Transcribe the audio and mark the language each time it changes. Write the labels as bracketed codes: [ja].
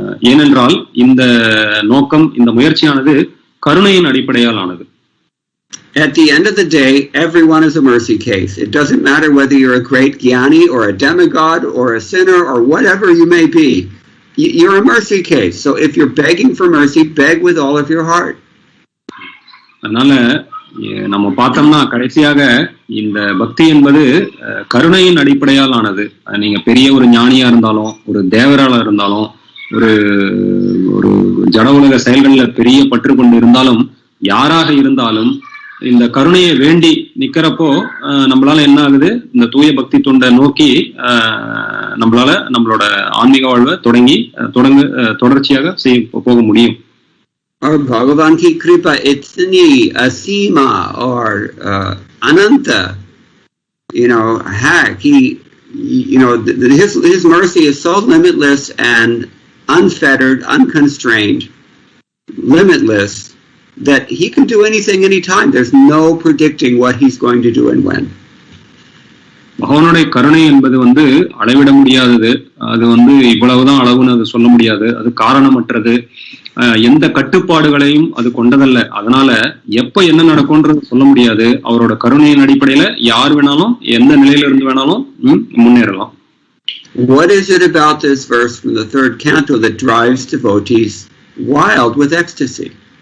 [ta] ஏனென்றால் இந்த நோக்கம், இந்த முயற்சியானது கருணையின் அடிப்படையால் ஆனது. [en] At the end of the day, everyone is a mercy case. It doesn't matter whether you're a great jnani or a demigod or a sinner or whatever you may be. You're a mercy case. So if you're begging for mercy, beg with all of your heart. [ta] அதனால நம்ம பார்த்தோம்னா கடைசியாக இந்த பக்தி என்பது கருணையின் அடிப்படையால் ஆனது. நீங்க பெரிய ஒரு ஞானியா இருந்தாலும், ஒரு தேவராளா இருந்தாலும், ஒரு ஒரு ஜட உலக செயல்கள்ல பெரிய பற்று கொண்டு இருந்தாலும், யாராக இருந்தாலும் இந்த கருணையை வேண்டி நிக்கிறப்போ நம்மளால என்ன ஆகுது, இந்த தூய பக்தி தொண்டை நோக்கி நம்மளால நம்மளோட ஆன்மீக வாழ்வை தொடர்ச்சியாக போக முடியும். [hi] Or Bhagavan ki kripa itni asima or ananta, [en] his mercy is so limitless and unfettered, unconstrained, limitless, that he can do anything anytime. There's no predicting what he's going to do and when. [ta] பகவானுடைய கருணை என்பது அளவிட முடியாதது. அது இவ்வளவுதான் அளவுன்னு அது சொல்ல முடியாது. அது காரணமற்றது. எந்த கட்டுப்பாடுகளையும் அது கொண்டதல்ல. அதனால எப்ப என்ன நடக்கும்ன்றது சொல்ல முடியாது. அவரோட கருணையின் அடிப்படையில யார் வேணாலும் எந்த நிலையில இருந்து வேணாலும் முன்னேறலாம். [en] What is it about this verse from the 3rd canto that drives devotees wild with ecstasy?